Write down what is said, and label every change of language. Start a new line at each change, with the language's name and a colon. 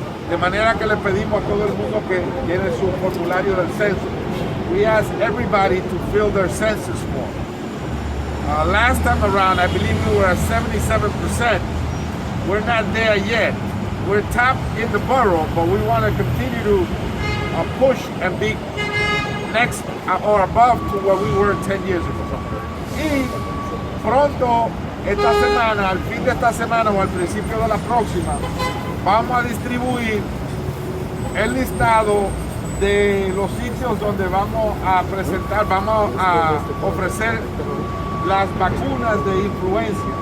Spanish: De manera que le pedimos a todo el mundo que llene su formulario del censo.
English: We ask everybody to fill their census form. Last time around, I believe we were at 77%. We're not there yet. We're top in the borough, but we want to continue to push and be next or above to where we were 10 years ago.
Spanish: Y pronto, esta semana, al fin de esta semana o al principio de la próxima, vamos a distribuir el listado de los sitios donde vamos a presentar, vamos a ofrecer las vacunas de influenza.